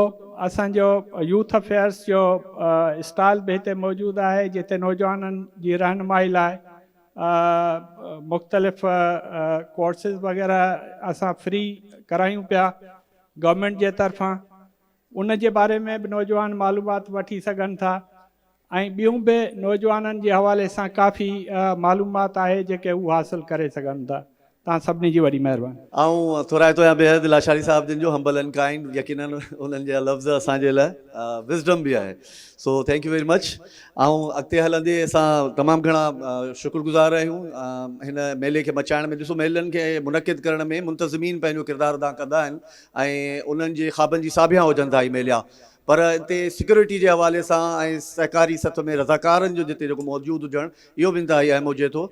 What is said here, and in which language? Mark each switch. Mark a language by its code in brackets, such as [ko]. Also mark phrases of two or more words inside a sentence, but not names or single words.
[sd] असांजो [en] youth affairs [sd] जो स्टॉल बि हिते मौजूदु आहे, जिते नौजवाननि जी रहनुमाई लाइ मुख़्तलिफ़ कोर्सिस वग़ैरह असां फ्री करायूं पिया गवर्नमेंट जे तरफ़ां। उन जे बारे में बि नौजवान मालूमात वठी सघनि था, ऐं ॿियूं बि नौजवाननि जे हवाले सां काफ़ी मालूमात आहे जेके हू हासिलु करे सघनि था। तव्हां सभिनी जी वॾी महिरबानी। ऐं थोराए थो या बेहद लाशारी साहब जिन जो [en] humble and kind, [sd] यकीनन उन्हनि जा लफ़्ज़ असांजे लाइ विज़डम बि आहे। [en] so thank you very much. [sd] ऐं अॻिते हलंदे असां तमामु घणा शुक्रगुज़ार आहियूं हिन मेले खे मचाइण में। ॾिसो, मेलनि खे मुनक़िद करण में मुंतज़मीन पंहिंजो किरदारु अदा कंदा आहिनि ऐं उन्हनि जे ख़्वाबनि जी साबिया हुजनि था ही मेला, पर हिते सिक्योरिटी जे हवाले सां ऐं सहकारी सथ में रज़ाकारनि जो जिते जेको मौजूदु हुजणु इहो बि इंतिहाई अहम हुजे थो।